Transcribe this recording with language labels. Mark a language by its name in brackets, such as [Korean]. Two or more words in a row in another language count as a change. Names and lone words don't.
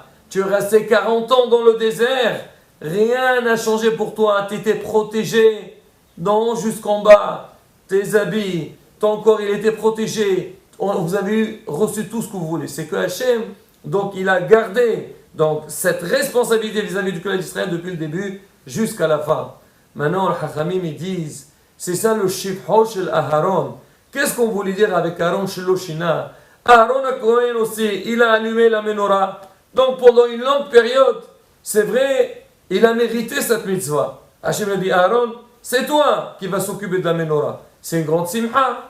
[French] Tu es resté 40 ans dans le désert, rien n'a changé pour toi, tu étais protégé, non, jusqu'en bas, tes habits, ton corps il était protégé, vous avez reçu tout ce que vous voulez. C'est que Hachem, donc il a gardé donc cette responsabilité vis-à-vis du clan d'Israël depuis le début jusqu'à la fin. Maintenant, les Hachamim ils disent, c'est ça le [Hebrew] שבחו של אהרן. [French] Qu'est-ce qu'on voulait dire avec Aaron [Hebrew] שלא שינה? [French] Aaron [Hebrew] הכהן [French] aussi, il a allumé la menorah. Donc pendant une longue période, c'est vrai, il a mérité cette mitzvah. Hachem a dit, Aaron, c'est toi qui vas s'occuper de la menorah. C'est une grande simcha.